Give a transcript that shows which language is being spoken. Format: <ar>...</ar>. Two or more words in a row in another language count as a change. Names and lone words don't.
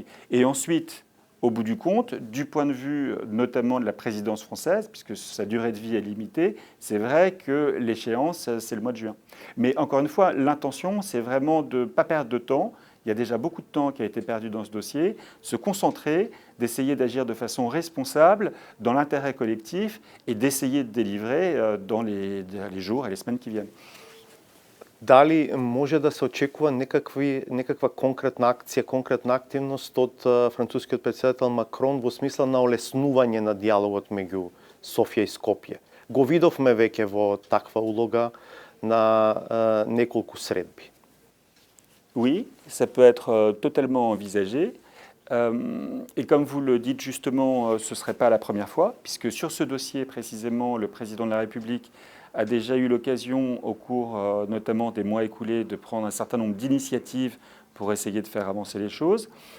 <fr>Et ensuite, au bout du compte, du point de vue notamment de la présidence française, puisque sa durée de vie est limitée, c'est vrai que l'échéance, c'est le mois de juin. Mais encore une fois, l'intention, c'est vraiment de ne pas perdre de temps. Il y a déjà beaucoup de temps qui a été perdu dans ce dossier. Se concentrer, d'essayer d'agir de façon responsable dans l'intérêt collectif et d'essayer de délivrer dans les jours et les semaines qui viennent.</fr> <mk>Дали може да се очекува некаква конкретна акција, конкретна активност од францускиот председател Макрон во смисла на олеснување на диалогот меѓу Софија и Скопје? Го видовме веќе во таква улога на неколку средби.</mk> <fr>Oui, ça peut être totalement envisagé. Et comme vous le dites justement, ce ne serait pas la première fois, puisque sur ce dossier précisément, le président de la République a déjà eu l'occasion, au cours notamment des mois écoulés, de prendre un certain nombre d'initiatives pour essayer de faire avancer les choses.</fr>